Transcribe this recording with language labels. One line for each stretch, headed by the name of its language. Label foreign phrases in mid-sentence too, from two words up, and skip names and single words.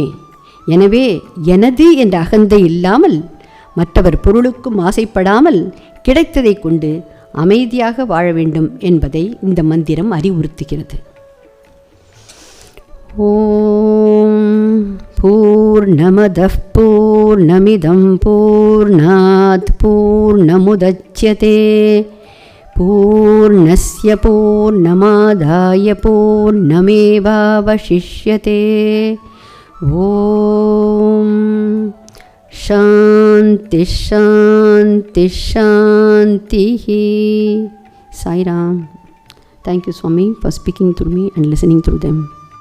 Tamil: எனவே எனது என்ற அகந்தை இல்லாமல், மற்றவர் பொருளுக்கும் ஆசைப்படாமல் கிடைத்ததை கொண்டு அமைதியாக வாழ வேண்டும் என்பதை இந்த மந்திரம் அறிவுறுத்துகிறது.
Sanskrit: ॐ पूर्णमदः पूर्णमिदं पूर्णात् पूर्णमुदच्यते पूर्णस्य पूर्णमादाय पूर्णमेवावशिष्यते. ஓம் शांति शांति शांति. Sai Ram.
English: Thank you, Swami, for speaking through me and listening through them.